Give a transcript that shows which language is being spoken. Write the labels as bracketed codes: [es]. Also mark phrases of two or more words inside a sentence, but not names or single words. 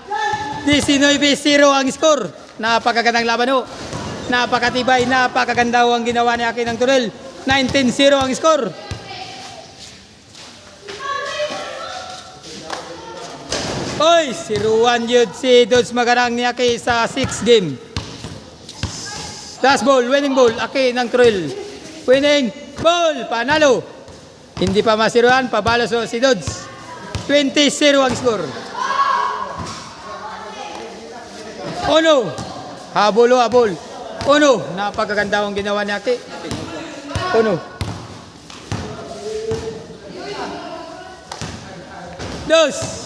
[tl] 19-0 ang score. Napakagandang laban ho. Napakatibay, napakaganda ho ang ginawa ni Aki ng Trill. 19-0 ang score. Oy, si Ruan yun si Dudes Magarang ni Aki sa 6th game. [en] Last ball, winning ball, [tl] Aki ng Trill. [en] Winning ball, panalo. [tl] Hindi pa masiruan, pabalos si Dudes. 20-0 ang score. Uno, habol o habol. Uno, napakaganda ang ginawa ni Aki. Uno. Dos.